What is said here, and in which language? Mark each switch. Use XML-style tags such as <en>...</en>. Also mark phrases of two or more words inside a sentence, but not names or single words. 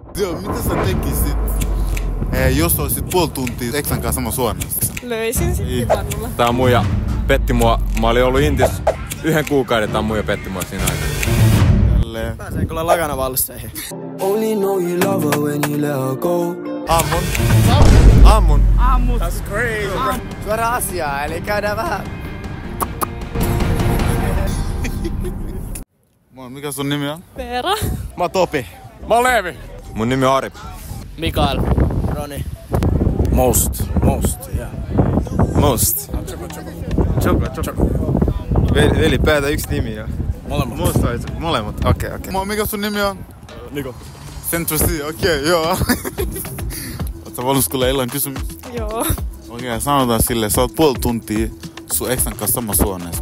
<fi>Joo, mitä sä tekisit, jos olisit puoli tuntia eksän kanssa samassa huoneessa? Löisin sitten pannulla. Tää muija petti mua. Mä olin ollut Intis 1 kuukauden, tää muija petti mua siinä aikana. Tälleen. Pääsee kyllä lagana vallisseihin.</fi> <en>Only know you love her when you let her go.</en> <fi>Ammun. Ammut.</fi> <en>That's crazy, bro.</en> <fi>Suora asiaa, eli käydään vähän. Mikä sun nimi on? Veera. Mä oon Topi. Mä oon Leevi. Mun nimi on Ari. Mikael. Roni.</fi> <en>Most, yeah. Most.</en> <fi>Choco. Veli, päätä yksi nimi ja... Molemmat. Okei. Mikä sun nimi on? Niko. Centro C, okei, joo. Ootko valmis kuulee illan kysymys? Joo. Okei, sanotaan silleen, sä oot puoli tuntia sun eksän kanssa samassa huoneessa.</fi>